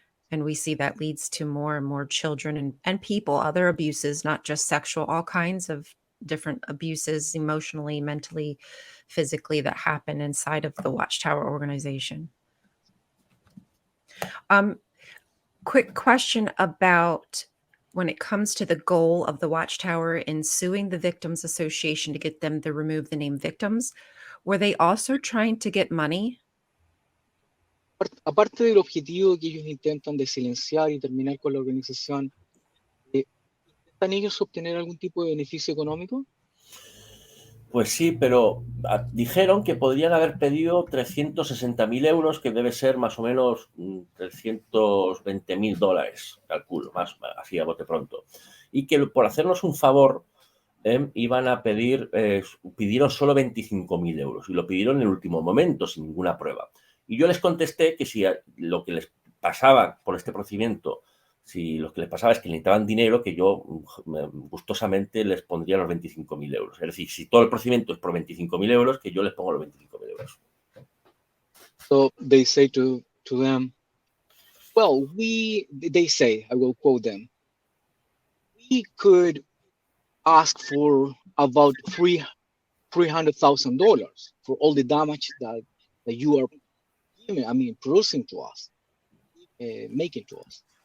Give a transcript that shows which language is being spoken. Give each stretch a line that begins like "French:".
English: And we see that leads to more and more children and people, other abuses, not just sexual, all kinds of different abuses, emotionally, mentally, physically, that happen inside of the Watchtower organization. Quick question about when it comes to the goal of the Watchtower in suing the Victims Association to get them to remove the name victims, were they also trying to get money?
Spanish: Aparte del objetivo que ellos intentan de silenciar y terminar con la organización, ¿intentan ellos obtener algún tipo de beneficio económico? Pues sí, pero dijeron que podrían haber pedido 360.000 euros, que debe ser más o menos $320.000, calculo, más así a bote pronto. Y que por hacernos un favor iban a pedir, pidieron solo 25.000 euros y lo pidieron en el último momento, sin ninguna prueba. Y yo les contesté que si lo que les pasaba por este procedimiento, si lo que les pasaba es que necesitaban dinero, que yo gustosamente les pondría los 25.000 euros. Es decir, si todo el procedimiento es por 25.000 euros, que yo les pongo los 25.000 euros.
English: So they say to them, well, they say, I will quote them, we could ask for about $300,000 for all the damage that you are producing to us, making to us.